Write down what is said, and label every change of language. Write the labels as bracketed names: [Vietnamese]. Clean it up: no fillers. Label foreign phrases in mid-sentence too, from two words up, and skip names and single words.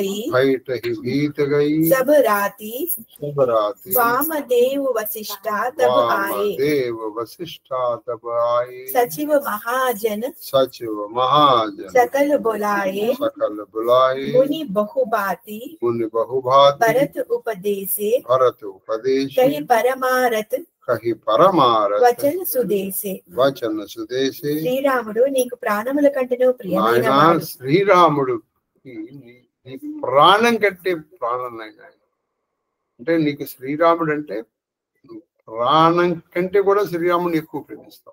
[Awadhi] गई सब राती वामदेव वशिष्ठा तब आए सचिव महाजन सकल बुलाए मुनि बहुभांति भरत उपदेशे कही परमारथ बचन सुदेसे [Telugu] శ్రీరాముడు నీకు ప్రాణముల కంటేనూ ప్రియమైన వాడు. శ్రీరాముడు నీ ప్రాణం కంటే ప్రాణం అంటే నీకు శ్రీరాముడు అంటే ప్రాణం కంటే కూడా శ్రీరాముడిని ఎక్కువ ప్రేమిస్తావు.